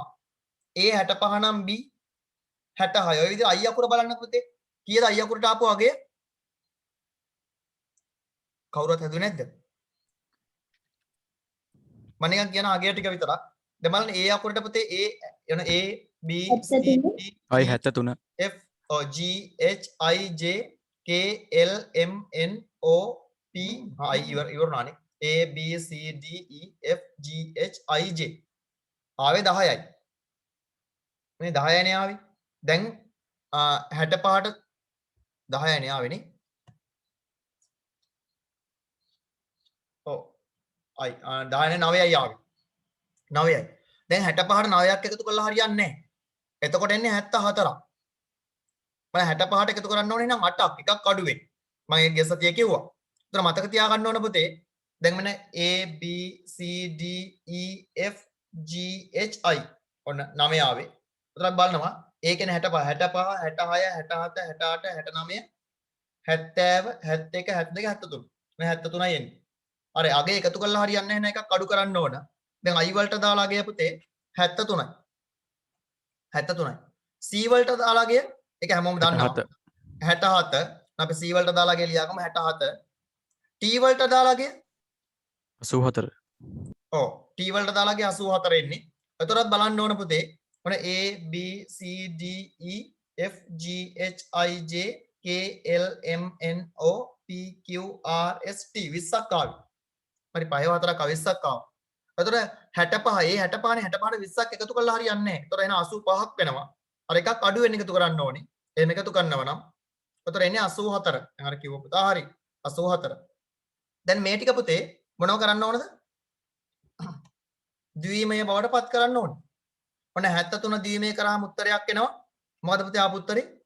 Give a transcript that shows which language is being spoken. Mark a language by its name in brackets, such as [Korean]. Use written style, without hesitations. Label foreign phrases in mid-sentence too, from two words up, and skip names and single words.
[Sinhala] A 65 නම් B 66. ඔය විදිහට I අකුර බලන්න පුතේ. කීයද I අකුරට ආපු වගේ? කවුරුත් හදුවේ නැද්ද? මම නිකන් කියන අගය ටික විතරක්. දැන් බලන්න A අකුරට පුතේ A B C D අයි 73 F G H I J K L M N O P I ඉවරනානේ A B C D E F G H I J ආවේ 10යි මේ 10යි නේ ආවේ දැන් 65ට 10යි නේ ආවේ නේ ඔව් අයි 10 නේ 9යි ආවේ 9යි දැන් 65ට 9ක් එකතු කරලා හරියන්නේ නැහැ එතකොට එන්නේ 74ක් මම 65ට එකතු කරන්න ඕනේ නම් 8ක් එකක් අඩු වෙයි මම ඒ ගිය සතියේ කිව්වා උතන මතක තියාගන්න ඕන පුතේ දැන් මෙන්න A B C D E F G H I ඔන්න 9 ආවේ උතන බලනවා ඒ කියන්නේ 65 66 67 68 69 70 71 72 73 මේ 73යි එන්නේ හරි අගේ එකතු කරලා හරියන්නේ නැහැ නේ එකක් අඩු කරන්න ඕන දැන් I වලට දාලා අගේ පුතේ 73යි 73යි C වලට දාලා අගේ ඒක හැමෝම දන්නවා 67 අපි C වලට දාලා අගේ ලියාගමු 67 T වලට දාලා අගේ 84 ඔව් T වලට දාලා අගේ 84 එන්නේ එතකොටත් බලන්න ඕන පුතේ ඔන්න A B C D E F G H I J K L M N O P Q R S T 20ක් ආවේ හරි 5 4ක් 20ක් ආවා එතකොට 65 ඒ 65 නේ 65ට 20ක් එකතු කරලා හරියන්නේ නැහැ එතකොට එන 85ක් වෙනවා අර එකක් අඩු වෙන එකතු කරන්න ඕනේ එහෙම එකතු කරනවා නම් එතකොට එන්නේ 84 දැන් අර කිව්ව පුතා හරි 84 දැන් මේ ටික පුතේ මොනව කරන්න ඕනද ද්විමය බවට පත් කරන්න ඕනේ ඔන්න 73 ද්විමය කරාම උත්තරයක් එනවා මොකද පුතේ ආපු උත්තරේ